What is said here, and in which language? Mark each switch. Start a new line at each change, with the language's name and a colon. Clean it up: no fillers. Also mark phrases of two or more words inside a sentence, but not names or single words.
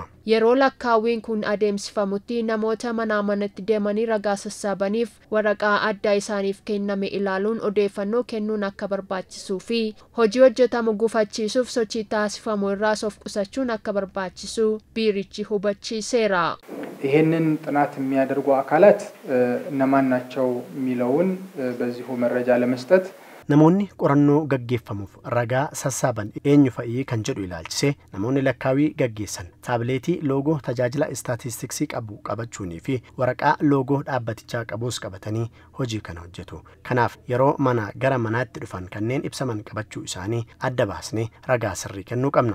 Oromo: Yeroo lakkaawiin kun adeemsifamutti namoota manatti deemanii ragaa sassaabaniif waraqaa addaa isaaniif kenname ilaaluun odeeffannoo kennuun akka barbaachisuu fi hojii hojjetamu gufachiisuuf sochii taasifamu irraas of qusachuun akka barbaachisu biirichi hubachiiseera.
Amharic: ይሄንን ጥናት የሚያደርጉ አካላት እነማን ናቸው የሚለውን በዚሁ መረጃ ለመስጠት
Oromo: namoonni qorannoo gaggeeffamuuf ragaa sassaaban eenyu fa'ii kan jedhu ilaalchisee namoonni lakkaawii gaggeessan taabileetii loogoo tajaajila istaatistiksii qabu qabachuunii fi waraqaa loogoo dhaabbatichaa qabus qabatanii hojii kana hojjetu. Kanaaf yeroo gara manaatti dhufan kanneen ibsaman qabachuu isaanii adda baasnee ragaa sirrii kennuu qabna.